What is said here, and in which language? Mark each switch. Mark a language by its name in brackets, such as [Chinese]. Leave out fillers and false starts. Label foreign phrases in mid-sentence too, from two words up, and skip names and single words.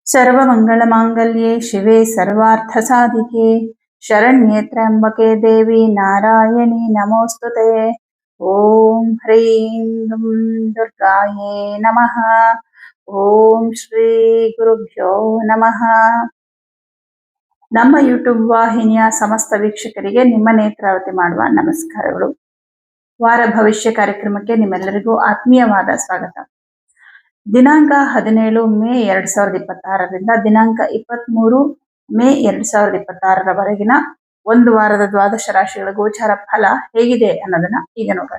[Sanskrit] सर्वमङ्गलमाङ्गल्ये शिवे सर्वार्थसाधिके शरण्ये त्र्यम्बके देवी नारायणी नमोऽस्तुते। ॐ ह्रीं दुर्गायै नमः। ಓಂ ಶ್ರೀ ಗುರುಭ್ಯೋ ನಮಃ. [Kannada] ನಮ್ಮ ಯೂಟ್ಯೂಬ್ ವಾಹಿನಿಯ ಸಮಸ್ತ ವೀಕ್ಷಕರಿಗೆ ನಿಮ್ಮ ನೇತ್ರಾವತಿ ಮಾಡುವ ನಮಸ್ಕಾರಗಳು. ವಾರ ಭವಿಷ್ಯ ಕಾರ್ಯಕ್ರಮಕ್ಕೆ ನಿಮ್ಮೆಲ್ಲರಿಗೂ ಆತ್ಮೀಯವಾದ ಸ್ವಾಗತ. ದಿನಾಂಕ 17 ಮೇ 2026ರಿಂದ ದಿನಾಂಕ 23 ಮೇ 2026ರವರೆಗಿನ ಒಂದು ವಾರದ ದ್ವಾದಶ ರಾಶಿಗಳ ಗೋಚಾರ ಫಲ ಹೇಗಿದೆ ಅನ್ನೋದನ್ನ ಈಗ ನೋಡೋಣ.